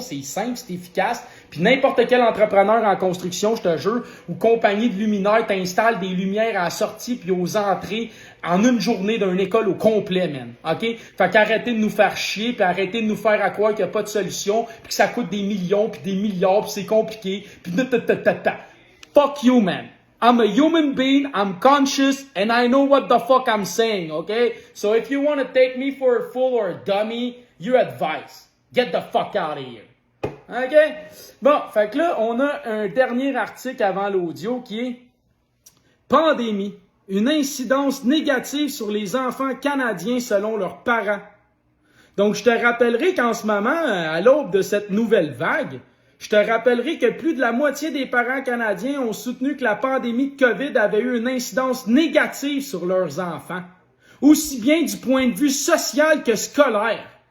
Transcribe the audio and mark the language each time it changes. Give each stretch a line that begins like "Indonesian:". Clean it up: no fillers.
French: C'est simple, c'est efficace. Puis n'importe quel entrepreneur en construction, je te jure, ou compagnie de luminaires, t'installes des lumières à la sortie puis aux entrées en une journée d'une école au complet, man. OK? Fait qu'arrêtez de nous faire chier, puis arrêtez de nous faire à croire qu'il n'y a pas de solution, puis que ça coûte des millions, puis des milliards, puis c'est compliqué, puis
English: fuck you, man. I'm a human being, I'm conscious, and I know what the fuck I'm saying, okay? So if you want to take me for a fool or a dummy, your advice. Get the fuck out of here. OK?
French: Bon, fait que là, on a un dernier article avant l'audio qui est Pandémie. Une incidence négative sur les enfants canadiens selon leurs parents. Donc, je te rappellerai qu'en ce moment, à l'aube de cette nouvelle vague, je te rappellerai que plus de la moitié des parents canadiens ont soutenu que la pandémie de COVID avait eu une incidence négative sur leurs enfants, aussi bien du point de vue social que scolaire.